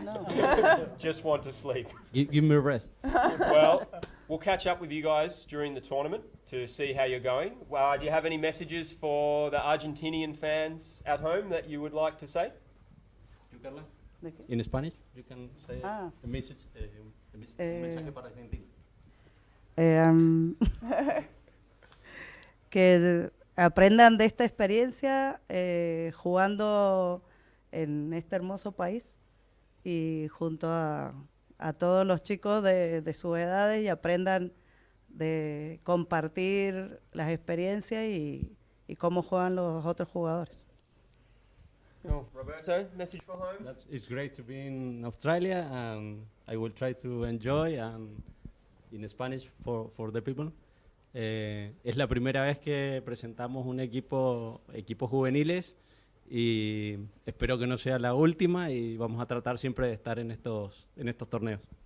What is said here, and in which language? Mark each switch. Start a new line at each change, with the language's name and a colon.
English: No. just want to sleep. Give me a rest. Well, we'll catch up with you guys during the tournament to see how you're going. Do you have any messages for the Argentinian fans at home that you would like to say? You, Carla?
Spanish: ¿De qué?
English: In Spanish, you can say Ah. a message. Eh,
Spanish: mensaje para Argentina. Que aprendan de esta experiencia jugando en este hermoso país y junto a todos los chicos de sus edades y aprendan de compartir las experiencias y cómo juegan los otros jugadores.
English: Cool. Roberto, message for home? It's great to be in Australia, and I will try to enjoy and in Spanish for the people.
Spanish: Es la primera vez que presentamos un equipos juveniles y espero que no sea la última y vamos a tratar siempre de estar en estos torneos.